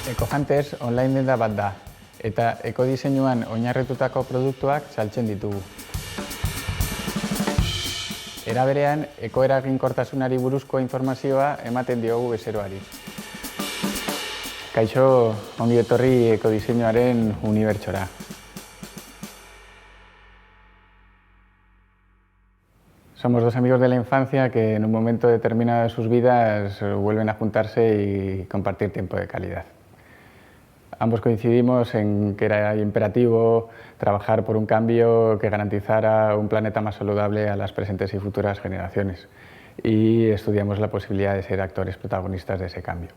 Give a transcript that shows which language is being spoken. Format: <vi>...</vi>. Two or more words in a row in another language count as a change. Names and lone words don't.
<eu>Ecohunters online denda bat da, eta ekodiseinuan oinarritutako produktuak saltzen ditugu. Era berean, ekoeraginkortasunari buruzko informazioa ematen diogu bezeroari. Kaixo, ongi etorri ekodiseinuaren unibertsora.</eu> <es>Somos dos amigos de la infancia que en un momento determinado de sus vidas vuelven a juntarse y compartir tiempo de calidad. Ambos coincidimos en que era imperativo trabajar por un cambio que garantizara un planeta más saludable a las presentes y futuras generaciones, y estudiamos la posibilidad de ser actores protagonistas de ese cambio.</es>